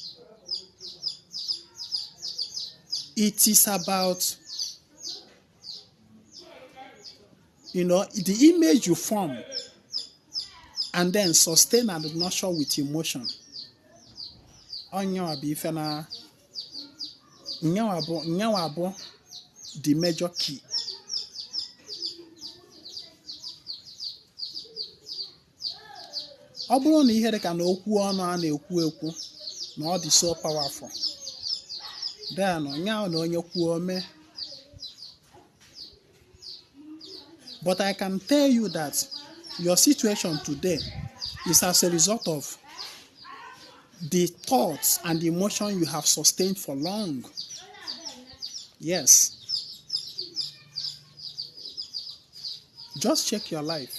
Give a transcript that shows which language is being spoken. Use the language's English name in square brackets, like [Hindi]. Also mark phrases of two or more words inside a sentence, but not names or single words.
[English] It is about, the image you form and then sustain and nurture with emotion. [Igbo] Onyawa bụ [English] the major key. [Igbo] Ọ bụrụ na ihe dị ka na okwu ọnụ a na-ekwu ekwu na ọ dị [English] so powerful, [Igbo] then nyawa na onye kwuo ome. [English] But I can tell you that your situation today is as a result of the thoughts and the emotion you have sustained for long. Yes. Just check your life.